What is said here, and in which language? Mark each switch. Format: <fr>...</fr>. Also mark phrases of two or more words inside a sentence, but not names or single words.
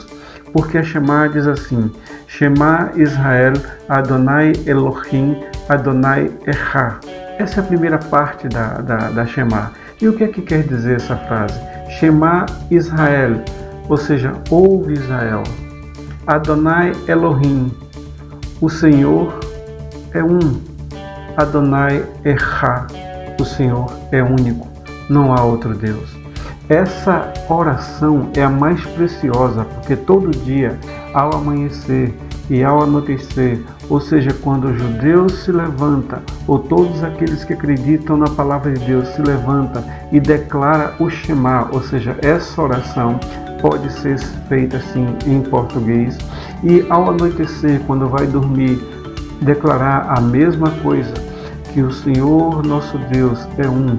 <pt>Porque a Shema diz assim:</pt> <he>שמע ישראל, אדוני אלוהים, אדוני אחד.</he> <pt>Essa é a primeira parte da Shema. E o que é que quer dizer essa frase?</pt> <he>שמע ישראל,</he> <pt>ou seja, ouve Israel.</pt> <he>אדוני אלוהים,</he> <pt>o Senhor é um.</pt> <he>אדוני אחד,</he> <pt>o Senhor é único, não há outro Deus. Essa oração é a mais preciosa, porque todo dia, ao amanhecer e ao anoitecer, ou seja, quando os judeus se levantam, ou todos aqueles que acreditam na palavra de Deus se levantam e declara o Shema, ou seja, essa oração pode ser feita assim em português, e ao anoitecer, quando vai dormir, declarar a mesma coisa, que o Senhor nosso Deus é um.</pt>